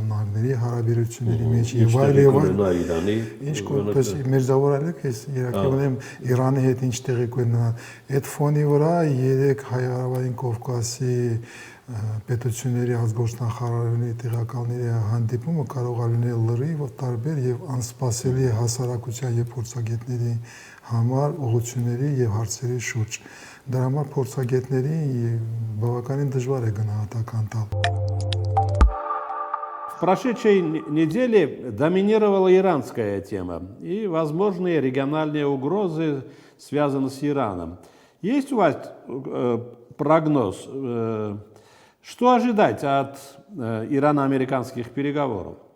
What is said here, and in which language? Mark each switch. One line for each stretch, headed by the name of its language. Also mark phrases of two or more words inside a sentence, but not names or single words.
Armenian: Նահանգների հարաբերությունների մեջ եւ այլ։ Ինչ կողմից Մերձավոր Արևելքը իրականում Իրանի հետ ինչ տեղի կունենա։ Այդ ֆոնի վրա երեք Հարավային Կովկասի պետությունների ազգործնախարարների տեղակալների հանդիպումը կարող է լինել լրիվ տարբեր եւ անսպասելի հասարակության եւ փորձագետների համար ուղղությունների եւ հարցերի շուրջ։ Դրա համար փորձագետների բավականին դժվար է գնահատական տալ։
Russian: В прошедшей неделе доминировала иранская тема и возможные региональные угрозы связаны с Ираном. Есть у вас прогноз? Что ожидать от ирано-американских переговоров?